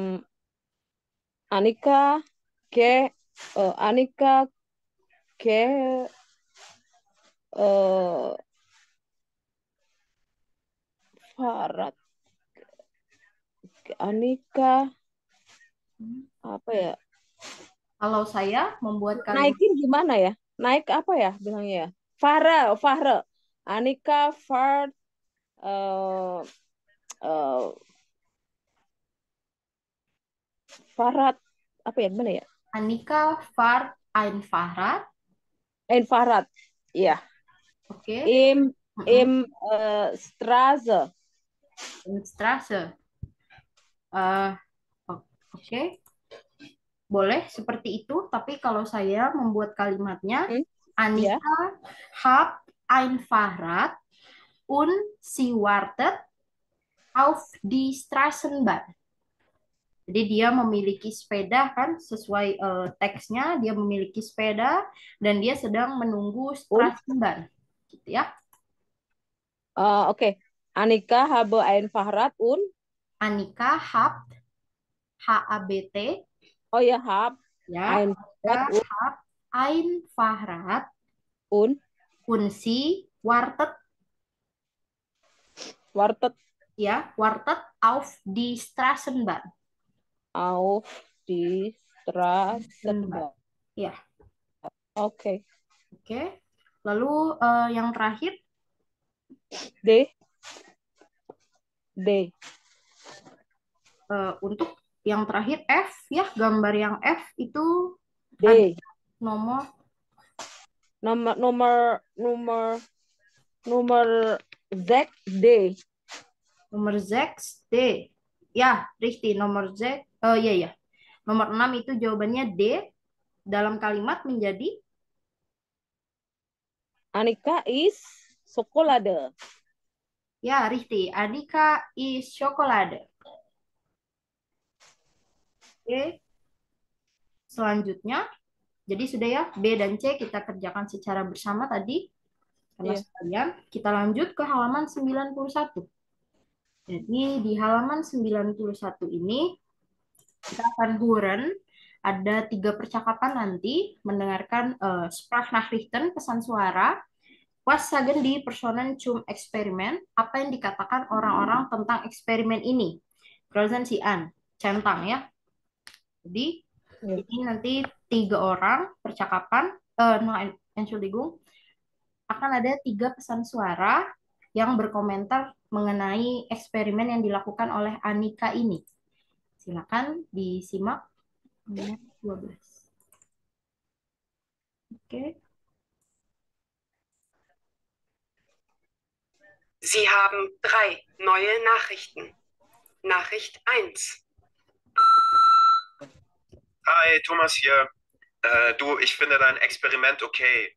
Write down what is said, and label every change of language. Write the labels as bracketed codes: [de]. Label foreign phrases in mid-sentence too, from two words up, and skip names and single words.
[id] Annika ke Annika ke eh Farad. Annika apa ya? Kalau saya membuat kalimat Naikin gimana ya? Naik apa ya bilangnya ya? Fahre. Annika Far eh eh, Farad apa ya gimana ya? [de] Annika fahrt ein Fahrrad. [id] Farad. Iya. Oke. [de] Im Mm-mm. im Straße. Straße. [id] Eh, oke. Boleh seperti itu, tapi kalau saya membuat kalimatnya, Hmm? Ya. [de] Annika hat ein Fahrrad und sie wartet auf die Straßenbahn. [id] Jadi dia memiliki sepeda kan sesuai teksnya dia memiliki sepeda dan dia sedang menunggu [de] Und [id] Straßenbahn gitu ya. okay. [de] Annika habe ein Fahrrad und Anika hat HABT oh ja, hab [id] ya. [de] ein Fahrrad Anika hat ein Fahrrad und und sie wartet wartet ya wartet auf die Straßenbahn. auf die Straßenbahn. Straßenbahn. [id] Ya, Okay. oke. Lalu yang terakhir D. D. untuk yang terakhir F ya, gambar yang F itu ada D. nomor Nomor nomor nomor nomor Z D. nomor 6 D. Ya, richtig, nomor Z. Iya ya. Nomor 6 itu jawabannya D dalam kalimat menjadi [de] Annika is Schokolade. ya, richtig. Anika is Schokolade. [id] Oke, selanjutnya jadi sudah ya B dan C kita kerjakan secara bersama tadi karena Iya. sekalian kita lanjut ke halaman 91. Jadi di halaman 91 ini kita akan huren ada 3 percakapan nanti mendengarkan Sprachnachrichten pesan suara. [de] Was sagen die Personen zum Experiment? [id] Apa yang dikatakan orang-orang tentang eksperimen ini? [de] Kreuzen Sie an. [id] Centang ya. Jadi Iya. ini nanti 3 orang percakapan. [de] No, Entschuldigung. [id] Akan ada 3 pesan suara yang berkomentar mengenai eksperimen yang dilakukan oleh Anika ini. Silakan disimak. Nomor 12. Oke. [de] Sie haben 3 neue Nachrichten. Nachricht 1. Hi, Thomas hier. Du, ich finde dein Experiment okay.